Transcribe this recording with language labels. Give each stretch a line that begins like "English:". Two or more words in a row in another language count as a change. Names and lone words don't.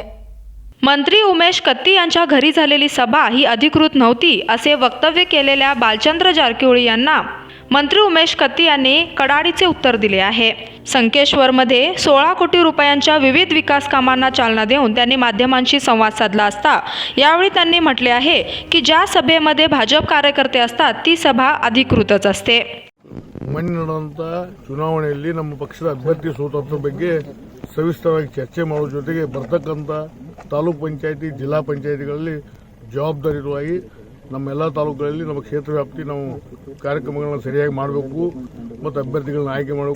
Marathi: मंत्री उमेश कत्ती यांच्या घरी झालेली सभा ही अधिकृत नव्हती असे वक्तव्य केलेल्या बालचंद्र जारकिहोळी यांना मंत्री उमेश कत्ती यांनी कडाडीचे उत्तर दिले आहे. संकेश्वरमध्ये 16 कोटी रुपयांच्या विविध विकास कामांना चालना देऊन त्यांनी माध्यमांशी संवाद साधला असता यावेळी त्यांनी म्हटले आहे की ज्या सभेमध्ये भाजप कार्यकर्ते असतात ती सभा अधिकृतच असते.
Kannada: ಮೊನ್ನೆ ನಡೆದಂಥ ಚುನಾವಣೆಯಲ್ಲಿ ನಮ್ಮ ಪಕ್ಷದ ಅಭ್ಯರ್ಥಿ ಸೋತದ್ರ ಬಗ್ಗೆ ಸವಿಸ್ತರವಾಗಿ ಚರ್ಚೆ ಮಾಡುವ ಜೊತೆಗೆ ಬರ್ತಕ್ಕಂಥ ತಾಲೂಕು ಪಂಚಾಯಿತಿ ಜಿಲ್ಲಾ ಪಂಚಾಯಿತಿಗಳಲ್ಲಿ ಜವಾಬ್ದಾರಿಯುತವಾಗಿ ನಮ್ಮೆಲ್ಲ ತಾಲೂಕುಗಳಲ್ಲಿ ನಮ್ಮ ಕ್ಷೇತ್ರ ವ್ಯಾಪ್ತಿ ನಾವು ಕಾರ್ಯಕ್ರಮಗಳನ್ನ ಸರಿಯಾಗಿ ಮಾಡಬೇಕು ಮತ್ತು ಅಭ್ಯರ್ಥಿಗಳನ್ನ ಆಯ್ಕೆ ಮಾಡಬೇಕು.